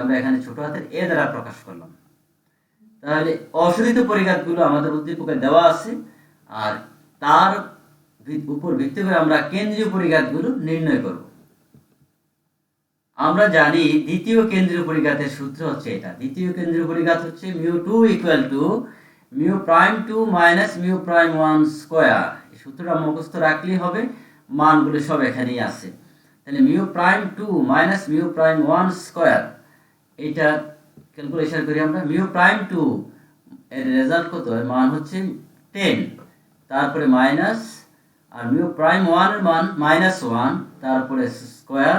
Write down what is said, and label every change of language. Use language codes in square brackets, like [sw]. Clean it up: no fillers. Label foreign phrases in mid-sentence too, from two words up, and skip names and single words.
[bn] আমরা এখানে ছোট হাতের a দ্বারা প্রকাশ করলাম। তাহলে অশোধিত পরিঘাতগুলো আমাদের উদ্দীপকে দেওয়া আছে, আর তার উপর ভিত্তি করে আমরা কেন্দ্রীয় পরিঘাতগুলো নির্ণয় করব। আমরা জানি দ্বিতীয় কেন্দ্রীয় পরিঘাতের সূত্র হচ্ছে এটা। দ্বিতীয় কেন্দ্রীয় পরিঘাত হচ্ছে μ2 = μ'2 - μ'1 স্কয়ার। এই সূত্রটা মুখস্থ রাখলেই হবে, মানগুলো সব এখানেই আছে। তাহলে μ'2 - μ'1 স্কয়ার, এটা ক্যালকুলেশন করি আমরা। μ'2 এর রেজাল্ট কত? এর মান হচ্ছে 10, তারপরে মাইনাস, আর μ'1 এর মান -1, তারপরে স্কয়ার।